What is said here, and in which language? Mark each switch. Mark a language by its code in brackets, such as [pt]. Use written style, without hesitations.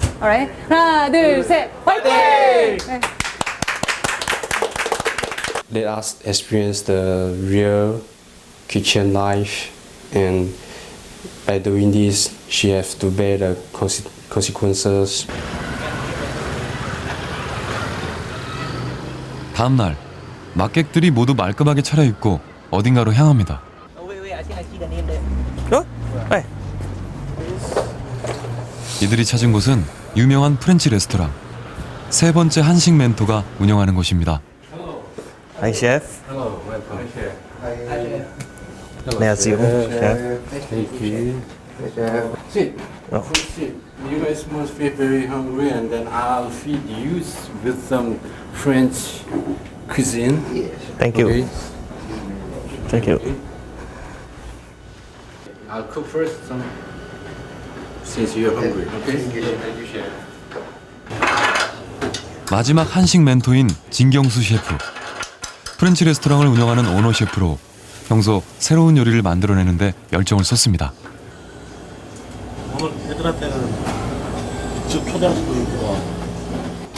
[en] Alright. [ko] 하나, 둘, 셋. 화이팅! 네. [en] Let us experience the real kitchen life, and by doing this, she has to bear the consequences. [ko] 다음 날 막객들이 모두 말끔하게 차려입고 어딘가로 향합니다. 이들이 찾은 곳은 유명한 프렌치 레스토랑. 세 번째 한식 멘토가 운영하는 곳입니다. [en] Hi, chef. Hello, welcome. 안녕하세요, chef. Thank you. Sit. Sit. You guys must be very hungry, and then I'll feed you with some French cuisine. Thank you. Okay? Thank you. I'll cook first some. Since you're hungry, okay? Thank you, chef. [ko] 마지막 한식 멘토인 진경수 셰프. 프렌치 레스토랑을 운영하는 오너 셰프로 평소 새로운 요리를 만들어내는데 열정을 쏟습니다. 오늘 애들한테는 직접 초대할 수도 있고.